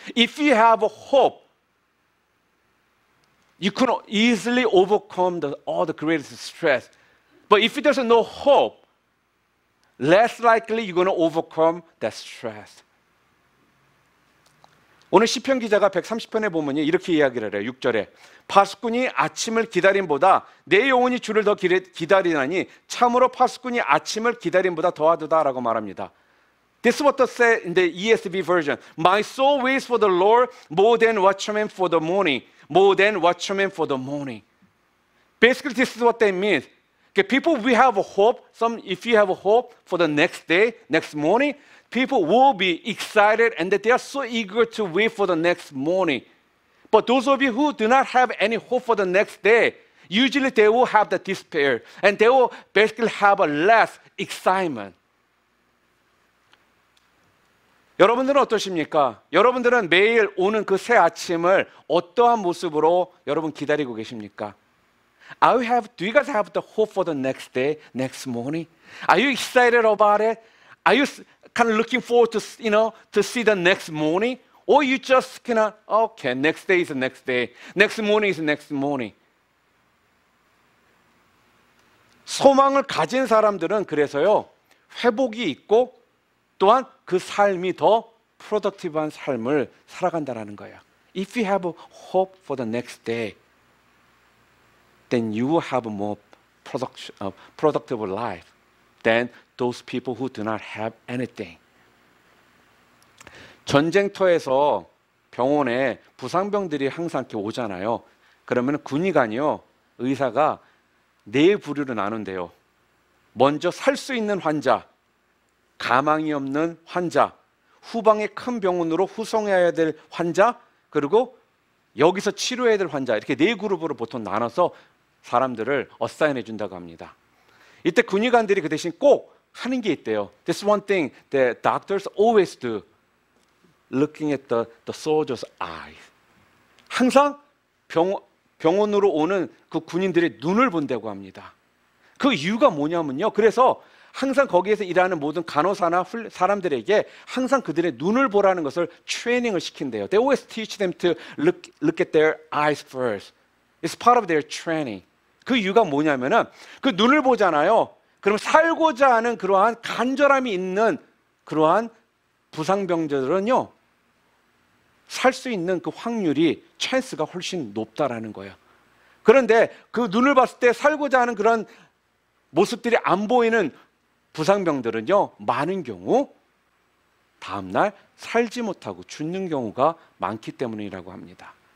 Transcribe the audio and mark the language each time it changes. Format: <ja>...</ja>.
<en>If you have a hope, you can easily overcome all the greatest stress. But if there's no hope, less likely you're going to overcome that stress.</en> <ko>오늘 시편 기자가 130편에 보면 이렇게 이야기를 해요. 6절에 파수꾼이 아침을 기다림보다 내 영혼이 주를 더 기다리나니 참으로 파수꾼이 아침을 기다림보다 더하도다라고 말합니다.</ko> <en>This is what they say in the ESV version. My soul waits for the Lord more than watchmen for the morning. More than watchmen for the morning. Basically, this is what they mean. Okay, people, we have a hope. If you have a hope for the next day, next morning, people will be excited and that they are so eager to wait for the next morning. But those of you who do not have any hope for the next day, usually they will have the despair and they will basically have a less excitement.</en> <ko>여러분들은 어떠십니까? 여러분들은 매일 오는 그 새 아침을 어떠한 모습으로 여러분 기다리고 계십니까?</ko> <en>Do you guys have the hope for the next day, next morning? Are you excited about it? Are you kind of looking forward to, to see the next morning? Or you just kind of, okay, next day is the next day. Next morning is the next morning.</en> <ko>소망을 가진 사람들은 그래서요, 회복이 있고 또한 그 삶이 더 프로덕티브한 삶을 살아간다는 거예요.</ko> <en>If you have hope for the next day, then you will have a more productive life than those people who do not have anything.</en> <ko>전쟁터에서 병원에 부상병들이 항상 이렇게 오잖아요. 그러면 군의관이요, 의사가 네 부류로 나눈대요. 먼저 살 수 있는 환자, 가망이 없는 환자, 후방의 큰 병원으로 후송해야 될 환자, 그리고 여기서 치료해야 될 환자, 이렇게 네 그룹으로 보통 나눠서 사람들을 어사인해 준다고 합니다. 이때 군의관들이 그 대신 꼭 하는 게 있대요.</ko> <en>This one thing that doctors always do, looking at the soldier's eyes.</en> <ko>항상 병원으로 오는 그 군인들의 눈을 본다고 합니다. 그 이유가 뭐냐면요, 그래서 항상 거기에서 일하는 모든 간호사나 사람들에게 항상 그들의 눈을 보라는 것을 트레이닝을 시킨대요.</ko> <en>They always teach them to look at their eyes first. It's part of their training.</en> <ko>그 이유가 뭐냐면은 그 눈을 보잖아요. 그럼 살고자 하는 그러한 간절함이 있는 그러한 부상병자들은요, 살 수 있는 그 확률이, 찬스가 훨씬 높다라는 거예요. 그런데 그 눈을 봤을 때 살고자 하는 그런 모습들이 안 보이는 부상병들은요, 많은 경우 다음날 살지 못하고 죽는 경우가 많기 때문이라고 합니다.</ko>